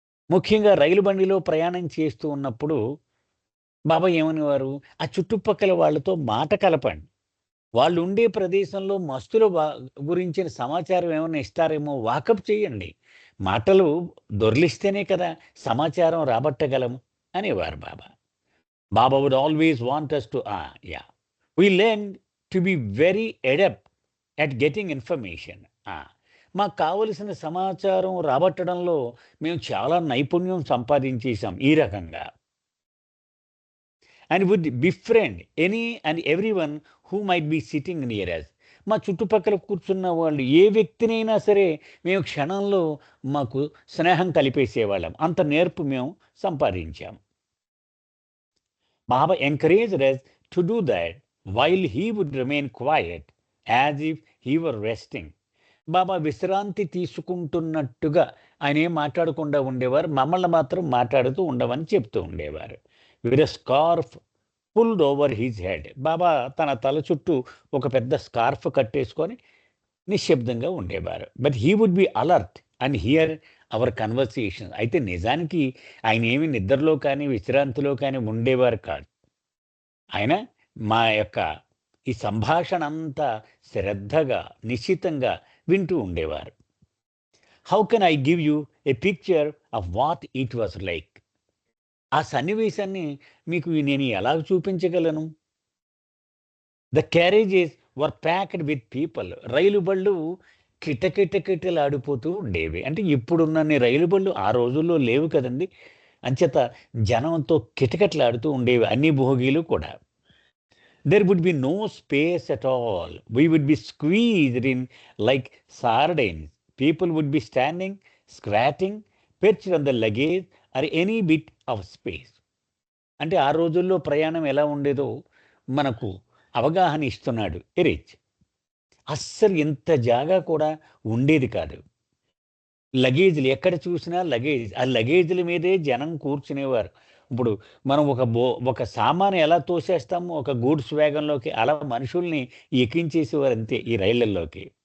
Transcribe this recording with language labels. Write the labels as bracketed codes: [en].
[te] ముఖ్యంగా రైలు బండిలో ప్రయాణం చేస్తూ ఉన్నప్పుడు బాబా ఏమనేవారు, ఆ చుట్టుపక్కల వాళ్ళతో మాట కలపండి, వాళ్ళు ఉండే ప్రదేశంలో మస్తుల గురించిన సమాచారం ఏమైనా ఇస్తారేమో వాకప్ చేయండి, మాటలు దొర్లిస్తేనే కదా సమాచారం రాబట్టగలము అనేవారు బాబా. [en] Baba would always want us to we learn to be very adept at getting information. [te] మాకు కావలసిన సమాచారం రాబట్టడంలో మేము చాలా నైపుణ్యం సంపాదించేసాం ఈ రకంగా. [en] and would befriend any and everyone who might be sitting near us. [te] మా చుట్టుపక్కల కూర్చున్న వాళ్ళు ఏ వ్యక్తినైనా సరే మేము క్షణంలో మాకు స్నేహం కలిపేసేవాళ్ళం. అంత నేర్పు మేము సంపాదించాం. [en] Baba encouraged us to do that while he would remain quiet as if he were resting. [te] బాబా విశ్రాంతి తీసుకుంటున్నట్టుగా ఆయన ఏం మాట్లాడకుండా ఉండేవారు. మమ్మల్ని మాత్రం మాట్లాడుతూ ఉండమని చెప్తూ ఉండేవారు. [en] With a scarf pulled over his head. [te] బాబా తన తల చుట్టూ ఒక పెద్ద స్కార్ఫ్ కట్టేసుకొని నిశ్శబ్దంగా ఉండేవారు. [en] But he would be alert and hear our conversation. [te] అయితే నిజానికి ఆయన ఏమి నిద్రలో కానీ విశ్రాంతిలో కానీ ఉండేవారు కాదు. ఆయన మా యొక్క ఈ సంభాషణ అంతా శ్రద్ధగా నిశ్చితంగా వింటూ ఉండేవారు. [en] How can I give you a picture of what it was like. [te] ఆ సన్నివేశాన్ని మీకు నేను ఎలా చూపించగలను? [en] The carriages were packed with people. [te] రైలు బళ్ళు కిటకిటకిటలాడిపోతూ ఉండేవి. అంటే ఇప్పుడున్నన్ని రైలు బళ్ళు ఆ రోజుల్లో లేవు కదండి. అంచేత జనంతో కిటకిటలాడుతూ ఉండేవి అన్ని భోగీలు కూడా. [en] There would be no space at all. We would be squeezed in like sardines. People would be standing, squatting, perched on the luggage or any bit of space. [te] అంటే ఆ రోజుల్లో ప్రయాణం ఎలా ఉండేదో మనకు అవగాహన ఇస్తున్నాడు ఎరిచ్. అస్సలు ఇంత జాగా కూడా ఉండేది కాదు. లగేజ్లు ఎక్కడ చూసినా లగేజ్. ఆ లగేజ్ల మీదే జనం కూర్చునేవారు. ఇప్పుడు మనం ఒక సామాను ఎలా తోసేస్తామో ఒక గూడ్స్ వ్యాగన్‌లోకి, అలా మనుషుల్ని ఎక్కించేసేవారు అంతే ఈ రైళ్లల్లోకి.